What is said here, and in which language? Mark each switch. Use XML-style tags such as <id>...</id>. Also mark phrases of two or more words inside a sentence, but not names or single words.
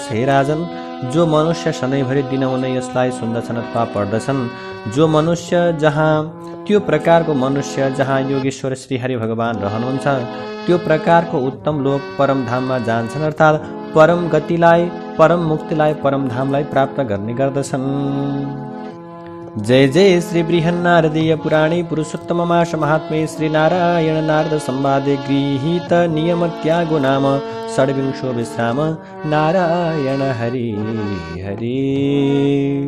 <ne>हे राजन, जो मनुष्य सधैँभरि दिनहुँ यसलाई सुन्दछन् अथवा पढ्दछन्, जो मनुष्य जहाँ त्यो प्रकारको मनुष्य जहाँ योगेश्वर श्री हरि भगवान रहनुहुन्छ, त्यो प्रकारको उत्तम लोक परमधाममा जान्छन्, अर्थात् परम गतिलाई, परम मुक्तिलाई, परमधामलाई प्राप्त गर्ने गर्दछन्।</ne> <sa>जय जय श्री बृहन्नारदीय पुराणे पुरुषोत्तममास महात्म्ये श्री नारायण नारद संवादे गृहीत नियम त्यागो नाम षड्विंशो विश्राम।</sa> <ne>नारायण हरि हरि।</ne>